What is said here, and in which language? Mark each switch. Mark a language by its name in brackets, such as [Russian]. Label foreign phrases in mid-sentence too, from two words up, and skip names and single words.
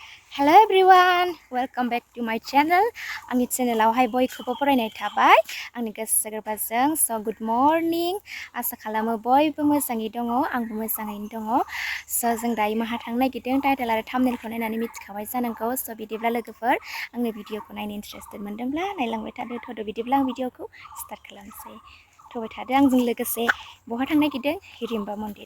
[English] Hello everyone, welcome back to my channel. [Bodo] Angni channelaवहाय बयखौबो बरायनाय थाबाय आंनि गोसो गोरबोजों. [English] So good morning. [Bodo] आसा खालामो बयबो मोजाङै दङ, आंबो मोजाङैनो दङ. So जों दायो माहा थांनो नागिरदों टाइटेल आरो थाम्बनेलखौ नायनानै मिथिखाबाय जानांगौ. So बिदिब्ला लोगोफोर आंनि भिडिअखौ नायनो इन्टारेस्टेड मोनदोंब्ला नायलांबाय थादो. थ'दो बिदिब्ला आं भिडिअखौ स्टार्ट खालामसै. थ'बाय थादो आंजों लोगोसे. बहा थांनो नागिरदों? हिरिम्बा मन्दिर.